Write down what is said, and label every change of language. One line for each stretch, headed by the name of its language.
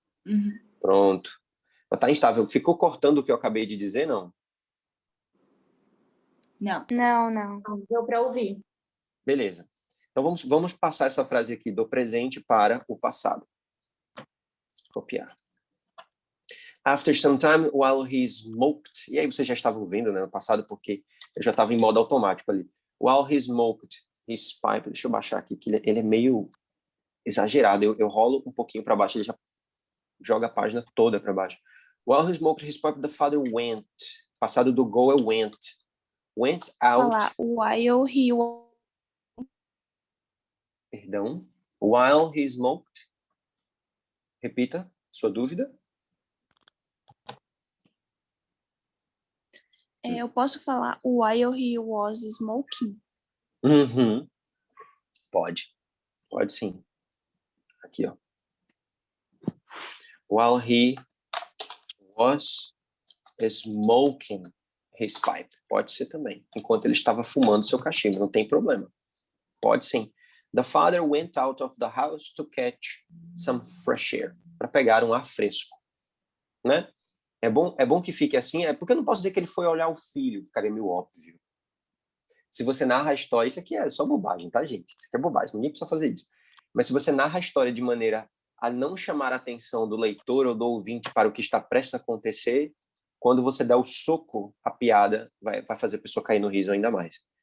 Portuguese: Uhum. Pronto. Mas tá instável. Ficou cortando o que eu acabei de dizer, não? Não. Não. Não deu para ouvir. Beleza. Então vamos passar essa frase aqui do presente para o passado. Copiar.
English: After some time, while he smoked...
Portuguese: E aí vocês já estavam vendo, né, no passado, porque eu já estava em modo automático ali.
English: While he smoked his pipe...
Portuguese: Deixa eu baixar aqui, que ele é meio exagerado. Eu rolo um pouquinho para baixo, ele já joga a página toda para baixo.
English: While he smoked his pipe, the father went.
Portuguese: Passado do go é went.
English: Went out...
Portuguese: Falar
English: while he
Portuguese: Perdão.
English: While he smoked...
Portuguese: Repita sua dúvida. eu posso falar
English: while he was smoking?
Portuguese: Uhum. Pode sim. Aqui, ó.
English: While he was smoking his pipe.
Portuguese: Pode ser também. Enquanto ele estava fumando seu cachimbo, não tem problema. Pode sim.
English: The father went out of the house to catch some fresh air.
Portuguese: Para pegar um ar fresco. Né? É bom que fique assim, porque eu não posso dizer que ele foi olhar o filho, ficaria meio óbvio. Se você narra a história, isso aqui é só bobagem, tá, gente? Isso aqui é bobagem, ninguém precisa fazer isso. Mas se você narra a história de maneira a não chamar a atenção do leitor ou do ouvinte para o que está prestes a acontecer, quando você dá o soco, a piada vai fazer a pessoa cair no riso ainda mais.